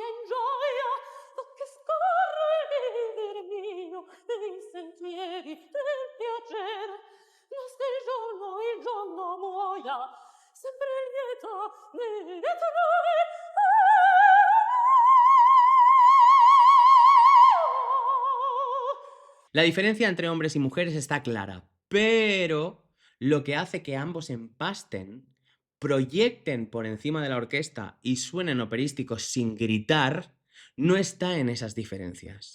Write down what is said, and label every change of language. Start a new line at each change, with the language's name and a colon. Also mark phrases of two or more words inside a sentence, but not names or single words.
Italian: in gioia, o che scorre viver mio nei sentieri del piacere, nasca il giorno muoia, sempre lieta ne ritrovi.
Spanish: La diferencia entre hombres y mujeres está clara, pero lo que hace que ambos empasten, proyecten por encima de la orquesta y suenen operísticos sin gritar, no está en esas diferencias.